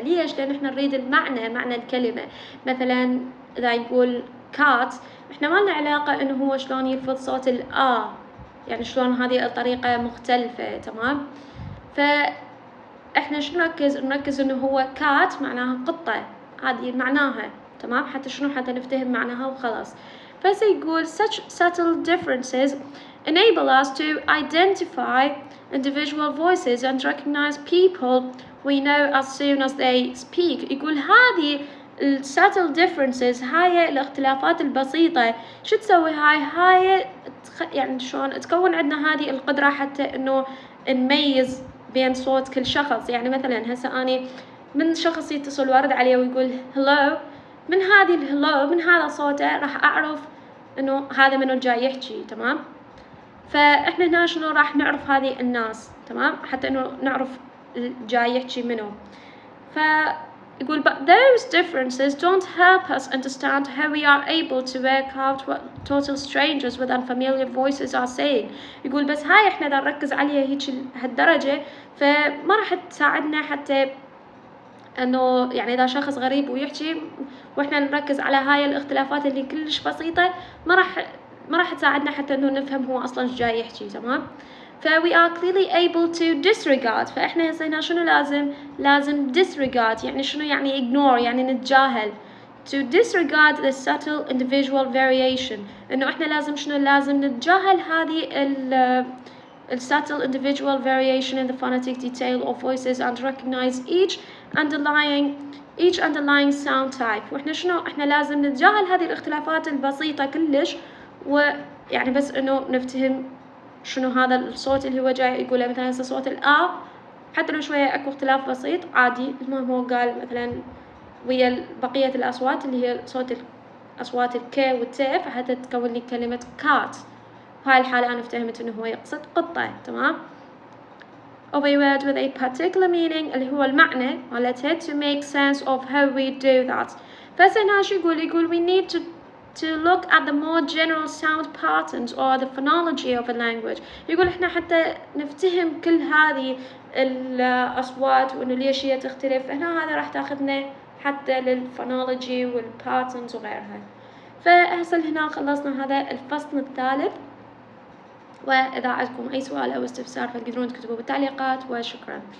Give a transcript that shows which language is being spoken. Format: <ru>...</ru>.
<ar>ليش؟ لأن احنا نريد معنى الكلمة. مثلا إذا يقول كات احنا ما لنا علاقة انه هو شلون يلفظ صوت يعني شلون هذه الطريقة مختلفة. تمام. فاحنا شو نركز انه هو كات معناها قطة، هذه معناها. تمام. حتى نفتهم معناها وخلاص. فسيقول</ar> <en>such subtle differences enable us to identify individual voices and recognize people we know as soon as they speak.</en> <ar>يقول هذه subtle differences هاي الاختلافات البسيطة شو تسوي؟ هاي يعني شلون تكون عندنا هذه القدرة حتى انه نميز بين صوت كل شخص. يعني مثلا هسه اني من شخص يتصل وارد عليه ويقول hello، من هذه الهلو، من هذا صوته راح أعرف إنه هذا منو جاي يحكي. تمام. فإحنا هنا شنو راح نعرف هذه الناس. تمام. حتى إنه نعرف جاي يحكي منو. فيقول</ar> <en>but those differences don't help us understand how we are able to work out what total strangers with unfamiliar voices are saying.</en> <ar>يقول بس هاي إحنا إذا نركز عليها هيك هالدرجة فما راح تساعدنا حتى إنه يعني إذا شخص غريب ويحكي وإحنا نركز على هاي الاختلافات اللي كلش بسيطة ما راح تساعدنا حتى إنه نفهم هو أصلاً إيش جاي يحكي. تمام.</ar> <en>we are clearly able to disregard.</en> <ar>فإحنا هسه هنا شنو لازم disregard يعني شنو يعني ignore يعني نتجاهل.</ar> <en>to disregard the subtle individual variation</en> <ar>إنه إحنا لازم نتجاهل هذه</ar> <en>subtle individual variation in the phonetic detail of voices and recognize each underlying sound type.</en> <ar>وإحنا إحنا لازم نتجاهل هذه الاختلافات البسيطة كلش ويعني بس إنه نفتهم شنو هذا الصوت اللي هو جاي يقوله. مثلا هسه صوت الآ حتى لو شوية أكو اختلاف بسيط عادي. المهم هو قال مثلا ويا بقية الأصوات اللي هي صوت أصوات الك والت فحتى تكون لي كلمة كات. بهاي الحالة أنا افتهمت إنه هو يقصد قطة. تمام.</ar> <en>of a word with a particular meaning</en> <ar>اللي هو المعنى مالتها</ar> <en>to make sense of how we do that.</en> <ar>فهنا شو يقول</ar> <en>we need to look at the more general sound patterns or the phonology of a language.</en> <ar>يقول إحنا حتى نفتهم كل هذه الأصوات وإنه ليش هي تختلف هنا هذا راح تاخذنا حتى للفونولوجي والباترنز وغيرها. فهسه هنا خلصنا هذا الفصل الثالث. وإذا عندكم أي سؤال أو استفسار فتقدرون تكتبوه بالتعليقات وشكرا.</ar>